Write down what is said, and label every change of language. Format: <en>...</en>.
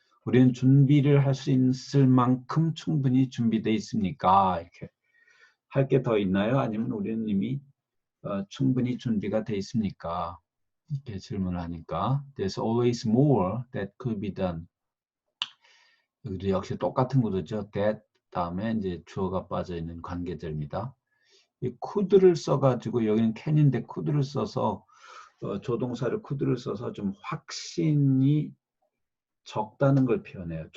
<ko>우리는 준비를 할 수 있을 만큼 충분히 준비되어 있습니까? 이렇게 할 게 더 있나요? 아니면 우리는 이미 충분히 준비가 되어 있습니까? 이렇게 질문을 하니까</ko> <en>There's always more that could be done.</en> <ko>여기도 역시 똑같은 구도죠. that 다음에 이제 주어가 빠져 있는 관계절입니다. 이 could를 써가지고 여기는 can인데 could를 써서 조동사를 could를 써서 좀 확신이 적다는 걸 표현해요.</ko>